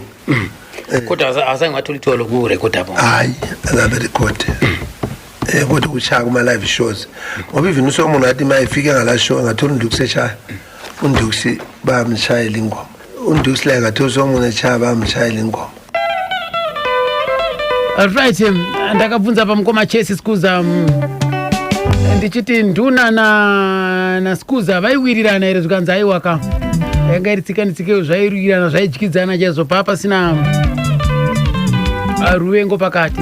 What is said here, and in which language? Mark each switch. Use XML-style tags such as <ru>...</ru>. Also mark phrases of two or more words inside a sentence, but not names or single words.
<zu>kodwa azange wathola ithuba lokurecorda bona hayi azabe record kodwa uchaya kuma</zu> <en>live shows</en> <zu>ngoba even uSolomon wathi mayifike ngala show ngathola uNdux eshaya uNdux bayamshayela ingoma uNdux la ngathola uSolomon eshaya bayamshayela ingoma</zu> <sn>Right, ndakabvunza pamukoma Chesi Skuza ndichiti nduna na Skuza vaiwirirana here zvikanzi aiwaka yanga iri tsika zvaiwirirana zvaidyidzana chaizvo pasina ruvengo pakati.</sn>